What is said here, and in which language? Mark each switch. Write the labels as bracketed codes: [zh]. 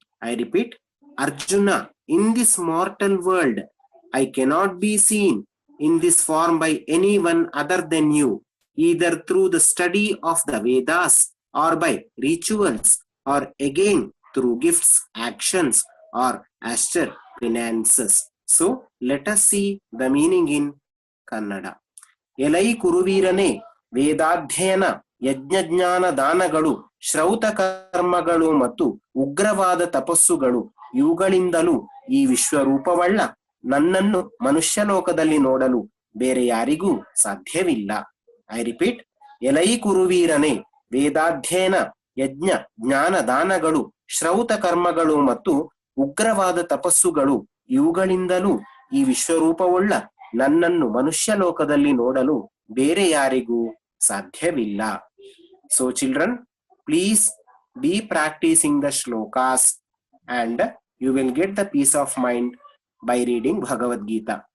[en] I repeat, Arjuna, in this mortal world, I cannot be seen in this form by anyone other than you, either through the study of the Vedas or by rituals, or again through gifts, actions, or austere penances. So let us see the meaning in Kannada. [kn] ಎಲೈ ಕುರುವೀರನೇ, ವೇದಾಧ್ಯಯನ, ಯಜ್ಞಜ್ಞಾನ ದಾನಗಳು, ಶ್ರೌತ ಕರ್ಮಗಳು ಮತ್ತು ಉಗ್ರವಾದ ತಪಸ್ಸುಗಳು ಇವುಗಳಿಂದಲೂ ಈ ವಿಶ್ವರೂಪವಳ್ಳ ನನ್ನನ್ನು ಮನುಷ್ಯಲೋಕದಲ್ಲಿ ನೋಡಲು ಬೇರೆ ಯಾರಿಗೂ ಸಾಧ್ಯವಿಲ್ಲ. [en] I repeat, [kn] ಎಲೈ ಕುರುವೀರನೇ, ವೇದಾಧ್ಯಯನ, ಯಜ್ಞ ಜ್ಞಾನ ದಾನಗಳು, ಶ್ರೌತ ಕರ್ಮಗಳು ಮತ್ತು ಉಗ್ರವಾದ ತಪಸ್ಸುಗಳು ಇವುಗಳಿಂದಲೂ ಈ ವಿಶ್ವರೂಪವುಳ್ಳ ನನ್ನನ್ನು ಮನುಷ್ಯ ಲೋಕದಲ್ಲಿ ನೋಡಲು ಬೇರೆ ಯಾರಿಗೂ ಸಾಧ್ಯವಿಲ್ಲ. [en] So children, please be practicing the shlokas and you will get the peace of mind by reading Bhagavad Gita.